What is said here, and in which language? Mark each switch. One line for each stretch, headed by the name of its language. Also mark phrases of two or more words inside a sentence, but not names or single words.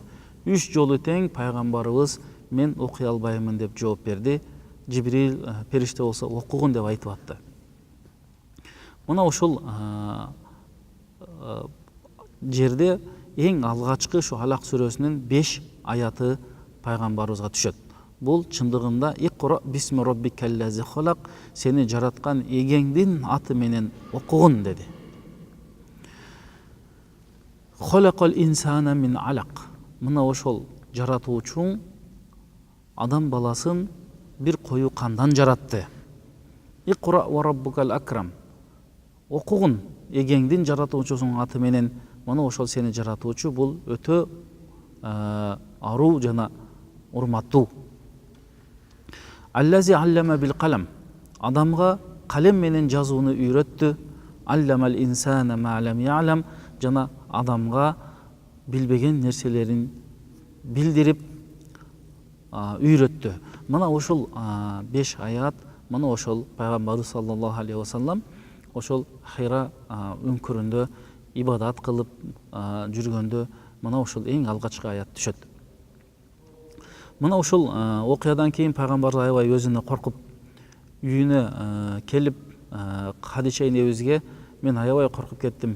Kyrgyz: 3 жолу тең пайгамбарыбыз мен окуй албаймын деп жооп берди. Жибрил периште болсо окугун деп айтып атты. Мына ушул жерде эң алгачкы ушу Алак сүрөсүнүн 5 аяты пайгамбарыбызга түшөт. Бул чындыгында
Arabic: اقرأ باسم ربك الذي خلق,
Kyrgyz: сени жараткан эгеңдин аты менен окугун деди.
Arabic: خلق الإنسان من علق.
Kyrgyz: Мына ошол жаратуучуң адам баласын бир кою кандан жаратты.
Arabic: اقرأ وربك الأكرم.
Kyrgyz: Окугун эгеңдин жаратуучусунун аты менен. Мына ошол сени жаратуучу бул өтө аруу жана урматтуу.
Arabic: الذي علم بالقلم.
Kyrgyz: Адамга калем менен жазууну үйрөттү.
Arabic: علم الإنسان ما لم يعلم.
Kyrgyz: Жана адамга билбеген нерселерин билдирип үйрөттү. Мына ошол 5 аят, мына ошол пайгамбарыбыз
Arabic: صلى الله عليه وسلم
Kyrgyz: ошол Хира үңкүрүндө ибадат кылып жүргөндө мына ошол эң алгачкы аят түшөт. Мына ошол окуядан кийин пайгамбар аябай өзүнө коркуп үйүнө келип Хадича энебизге мен аябай коркуп кеттим.